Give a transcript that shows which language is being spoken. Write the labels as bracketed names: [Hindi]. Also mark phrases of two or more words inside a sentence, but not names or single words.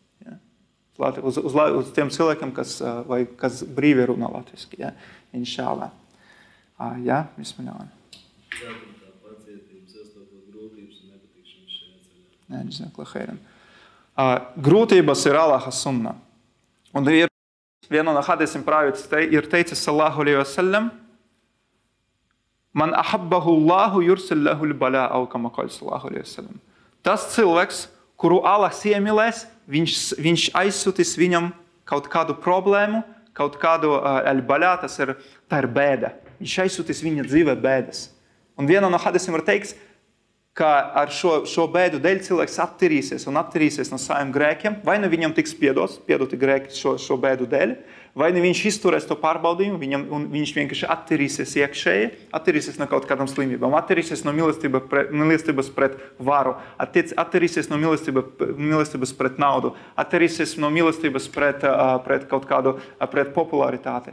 [Latvian] Uz tiem cilvēkiem, kas brīvi runā latviski, ja? Inšālā. Jā, bismillah. Ceturtā pacietība, sastopot grūtības un nepatikšanas šajā ceļā. Jā, [Arabic] جزاك الله خيرا. [Latvian] Grūtības ir Allaha sunna. Un ir viena no hadisiem Prāvits ir teicis [Arabic] صلى الله عليه وسلم من أحبه الله يرسل له البلاء أو كما قال صلى الله عليه وسلم. [Latvian] Tas cilvēks, kuru Allahs iemīlēs, viņš aizsūtīs viņam kaut kādu problēmu, kaut kādu al-balā, tā ir bēda. Viņš aizsūtīs viņa dzīvē bēdas. Un viena no hadisiem ir teiks, ka ar šo bēdu dēļ cilvēks attirīsies no saviem grēkiem, vai nu viņam tiks piedoti grēki šo bēdu dēļ, vai nu viņš izturēs to pārbaudījumu, un viņš vienkārši attirīsies iekšēji, attirīsies no kaut kādām slimībām, attirīsies no mīlestības pret varu, attirīsies no mīlestības pret naudu, attirīsies no mīlestības pret kaut kādu pret popularitāti.